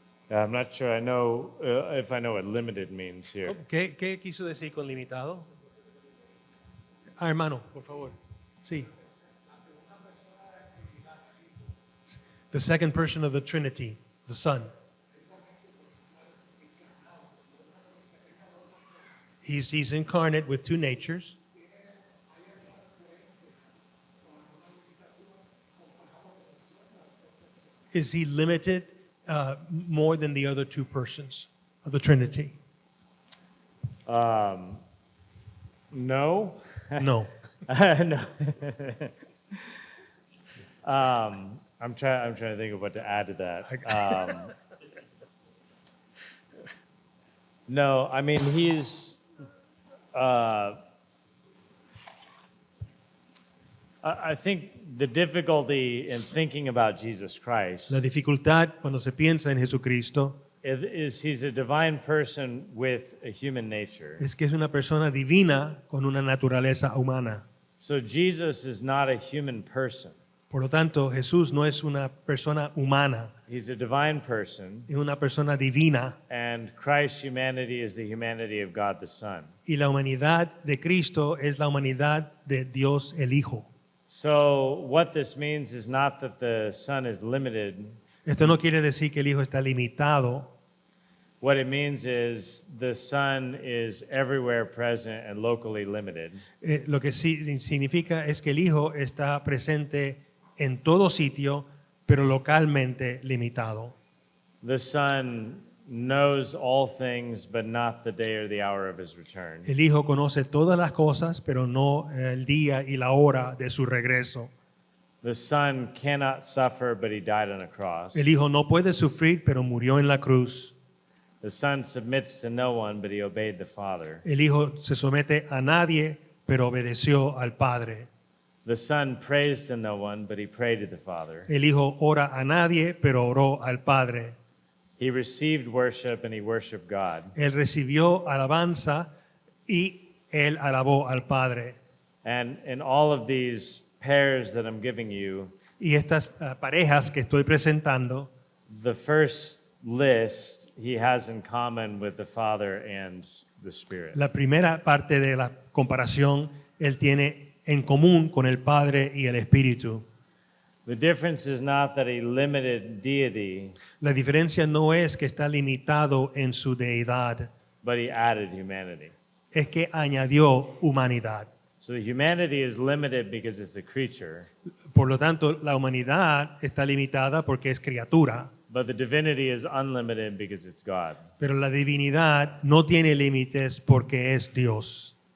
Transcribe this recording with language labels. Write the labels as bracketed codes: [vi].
[en] I'm not sure I know if I know what limited means here. [es] ¿Qué quiso decir con limitado? Hermano, por favor. Sí. [en] The second person of the Trinity, the Son. He's incarnate with two natures. Is he limited more than the other two persons of the Trinity? No. No. No. I'm trying to think of what to add to that. No, I mean he's. I think the difficulty in thinking about Jesus Christ [es] La dificultad cuando se piensa en Jesucristo [en] is he's a divine person with a human nature. [es] es que es una persona divina con una naturaleza humana. [en] So Jesus is not a human person. [es] Por lo tanto, Jesús no es una persona humana, [en] He's a divine person, [es] es una persona divina. [en] and Christ's humanity is the humanity of God the Son. [es] Y la humanidad de Cristo es la humanidad de Dios el Hijo. [en] So what this means is not that the Son is limited. [es] Esto no quiere decir que el Hijo está limitado. [en] What it means is the Son is everywhere present and locally limited. [es] Lo que sí significa es que el Hijo está presente en todo sitio, pero localmente limitado. [en] The Son knows all things, but not the day or the hour of his return. [es] El Hijo conoce todas las cosas, pero no el día y la hora de su regreso. [en] The Son cannot suffer, but he died on a cross. [es] El Hijo no puede sufrir, pero murió en la cruz. [en] The Son submits to no one, but he obeyed the Father. [es] El Hijo se somete a nadie, pero obedeció al Padre. [en] The Son prays to no one, but he prayed to the Father. [es] El Hijo ora a nadie, pero oró al Padre. [en] He received worship and he worshiped God. [es] Él recibió alabanza y él alabó al Padre. [en] And in all of these pairs that I'm giving you, [es] Y estas parejas que estoy presentando, [en] the first list he has in common with the Father and the Spirit. [es] la primera parte de la comparación, él tiene en común con el Padre y el Espíritu. [en] The difference is not that he limited deity, [es] La diferencia no es que está limitado en su deidad, [en] but he added humanity. [es] es que añadió humanidad. [en] So the humanity is limited because it's a creature, [es] Por lo tanto, la humanidad está limitada porque es criatura, [en] but the divinity is unlimited because it's God. [es] pero la divinidad no tiene límites porque es Dios.